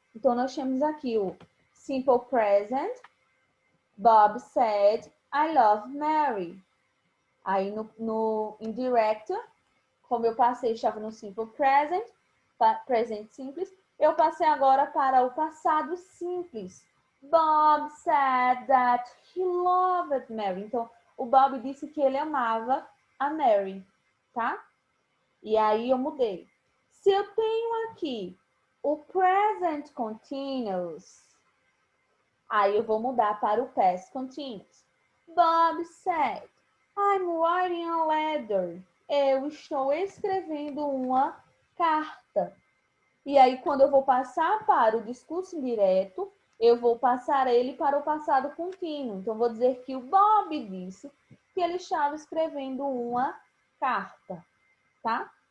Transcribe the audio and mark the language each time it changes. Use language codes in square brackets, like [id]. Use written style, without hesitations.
[pt] Então, nós temos aqui o simple present. [en] Bob said, I love Mary. [pt] Aí no indirect, como eu passei, estava no simple present, presente simples, eu passei agora para o passado simples. [en] Bob said that he loved Mary. [pt] Então, o Bob disse que ele amava a Mary, tá? E aí eu mudei. Se eu tenho aqui o present continuous, aí eu vou mudar para o past continuous. [en] Bob said, I'm writing a letter. [pt] Eu estou escrevendo uma carta. E aí, quando eu vou passar para o discurso indireto, eu vou passar ele para o passado contínuo. Então, vou dizer que o Bob disse que ele estava escrevendo uma carta, tá?